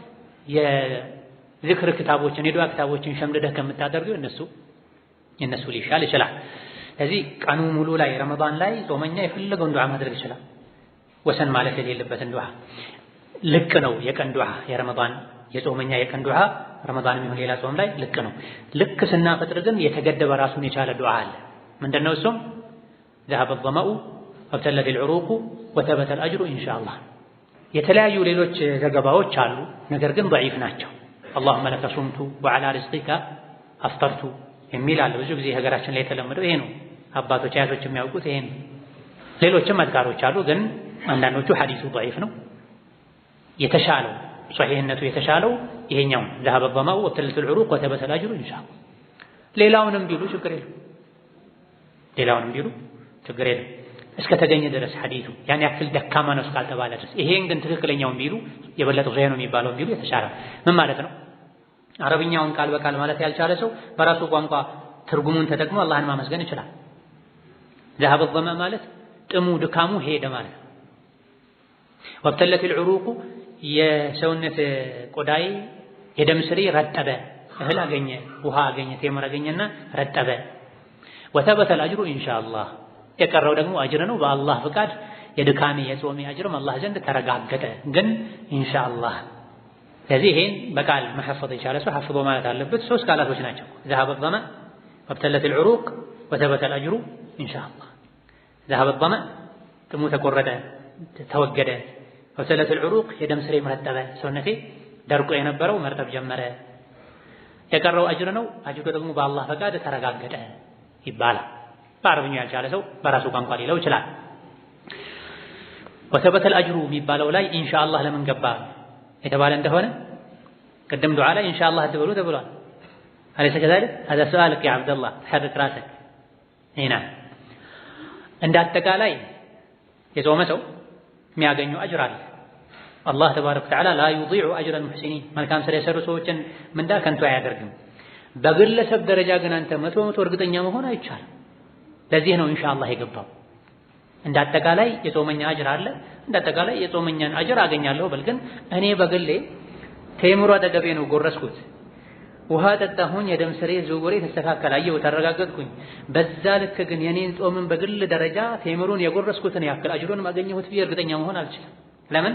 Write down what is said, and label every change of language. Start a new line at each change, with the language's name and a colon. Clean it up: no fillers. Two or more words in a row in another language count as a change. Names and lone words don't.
Amharic: የዝክር ክታቦችን የዱዓ ክታቦችን ሸምድደህ ከምታደርገው የነሱ ሊሻል ይችላል። ስለዚህ ቀኑ ሙሉ ላይ ረመዳን ላይ ጾመኛ የፈለገውን ዱዓ ማድረግ ይችላል። ወሰን ማለት የሌለበትን ዱዓ ልክ ነው። የቀን ዱዓ የረመዳን የጾመኛ የቀን ዱዓ ረመዳን የሚሆን ሌላ ጾም ላይ ልክ ነው። ልክ ስናፈጥር ግን የተገደበ ራሱን የቻለ ዱዓ አለ። ምንድነው እሱም?
Arabic: ذهب الظمأ وابتلت العروق وثبت الأجر إن شاء الله።
Amharic: የተለያዩ ሌሎች ዘገባዎች አሉ፣ ነገር ግን ضعيف ናቸው።
Arabic: اللهم لك صمت وعلى رزقك أفطرت
Amharic: የሚል አለ። ብዙ ጊዜ ሀገራችን ላይ የተለመደው ይሄ ነው። አባቶች አያቶች የሚያውቁት ይሄ ነው። ሌሎችም አዝካሮች አሉ፣ ግን አንዳንዶቹ ሐዲሱ ضعيف ነው። የተሻለው ሶሒህነቱ የተሻለው ይሄኛው
Arabic: ذهب الظمأ وابتلت العروق وثبت الأجر إن شاء الله።
Amharic: ሌላውንም ቢሉ ችግር የለም እስከ ተገኘ ድረስ ሐዲሱ ያን ያክል ደካማ ነው እስካልተባለ ድረስ። ይሄን ግን ትክክለኛውን ቢሉ የበለጠው ሶሒህ ነው የሚባለውን ቢሉ የተሻለ ምን ማለት ነው? አረብኛውን ቃል በቃል ማለት ያልቻለ ሰው በራሱ ቋንቋ ትርጉሙን ተጠቅሞ አላህን ማመስገን ይችላል።
Arabic: ذهب الظمأ
Amharic: ማለት ጥሙ ድካሙ ሄደ ማለት ነው።
Arabic: وابتلت العروق
Amharic: የሰውነት ቆዳይ የደም ስሬ ረጠበ፣ እህል አገኘ፣ ውሃ አገኘ፣ ቴምር አገኘና ረጠበ።
Arabic: وثبت الأجر إن شاء الله
Amharic: የቀረው ደግሞ አጅር ነው በአላህ ፍቃድ። የድካሜ የጾሜ አጅርም አላህ ዘንድ ተረጋገጠ፣ ግን ኢንሻአላህ። ስለዚህ ይሄን በቃል መሐፈዝ የቻለ ሰው ሐፍዞ ማለት አለበት። ሶስት ቃላቶች ናቸው።
Arabic: ذهب الظمأ وابتلت العروق وثبت الأجر إن شاء الله። ذهب الظمأ
Amharic: ጥሙ ተቆረጠ ተወገደ።
Arabic: وابتلت العروق
Amharic: የደም ስሬ መረጠበ፣ ሰውነቴ ደርቆ የነበረው መርጠብ ጀመረ። የቀረው አጅር ነው። አጅሩ ደግሞ በአላህ ፈቃድ ተረጋገጠ ይባላል። በአረብኛ ያልቻለ ሰው በራሱ ቋንቋ ሊለው ይችላል።
Arabic: وثبت الأجر
Amharic: የሚባለው ላይ ኢንሻአላህ ለምን ገባ የተባለ እንደሆነ ቅድም ዱዓ ላይ ኢንሻአላህ አትበሉ ተብሏል።
Arabic: أليس كذلك هذا سؤالك يا عبد الله تحرك راسك هنا
Amharic: እንደ አጠቃላይ የጾመ ሰው የሚያገኘው አጅር አለ።
Arabic: الله تبارك وتعالى لا يضيع أجر المحسنين
Amharic: መልካም ስራ የሰሩ ሰዎችን ምንዳ ከንቱ አያደርግም። በግለሰብ ደረጃ ግን አንተ 100% እርግጠኛ መሆን አይቻልም። ለዚህ ነው ኢንሻአላህ የገባው። እንደ አጠቃላይ የጾመኛ አጅር አለ። እንደ አጠቃላይ የጾመኛን አጅር አገኛለሁ በል ግን እኔ በግሌ ቴምሩ አጠገቤ ነው ጎረስኩት፣ ውሃ ጠጣሁኝ፣ የደም ስሬ ዝውውሬ ተስተካከለ፣ አየሁ፣ ተረጋገጥኩኝ። በዛ ልክ ግን የኔን ጾምን በግል ደረጃ ቴምሩን የጎረስኩትን ያክል አጅሩን ማገኘሁት ብዬ እርግጠኛ መሆን አልችልም። ለምን?